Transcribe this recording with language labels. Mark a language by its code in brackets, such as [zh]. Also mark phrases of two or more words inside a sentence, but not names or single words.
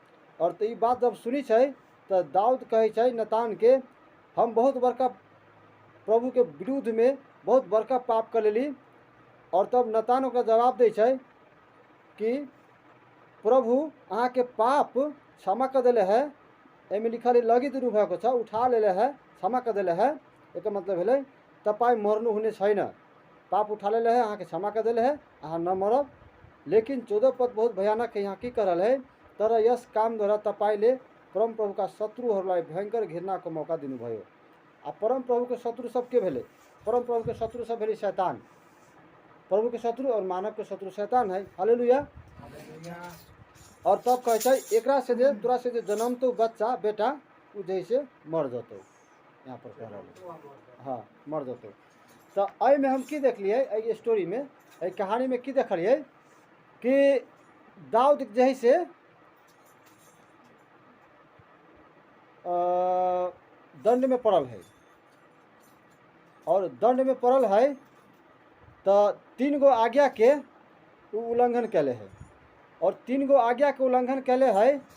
[mai] और तो ये बात जब सुनी है तो दाऊद कहे छै नतान के, हम बहुत बड़का प्रभु के विरुद्ध में बहुत बड़का पाप कर लेली। और तब नतान ओकरा जवाब दे छै कि प्रभु अहाँ के पाप क्षमा कर दिले है, एमे लिखल है लगी दुनू [ne] भएको छ, [mai] उठा लेले है, क्षमा कर दिले है। एक मतलब है [ne] तपाई मरनु हुने छैन, [mai] पाप उठा लेले है, अहाँ के क्षमा कर दिले है, अहाँ न मरब। लेकिन 14 पद बहुत भयानक है, यहाँ की करल है, [ne] तर यस काम द्वारा तपाईले परम प्रभु का शत्रुहरूलाई भयंकर घृणा को मौका दिनुभयो। [mai] आ परम प्रभु के शत्रु सब के भेले, परम प्रभु के शत्रु सब भेले शैतान, प्रभु के शत्रु और मानव के शत्रु शैतान है। हालेलुया। और तब कहे छै एकरा से जे तोरा से जे जन्मतो बच्चा बेटा उ जैसे मर जतो, यहाँ पर कह रहा है, हाँ मर जतो। तो अय में हम की देखलिए, अय स्टोरी में, अय कहानी में की देखलिए कि दाऊद जे से दंड में पड़ल है, और दंड में पड़ल है तो 3 गो आज्ञा के उल्लंघन कैले है, और 3 गो आज्ञा के उल्लंघन कैले है।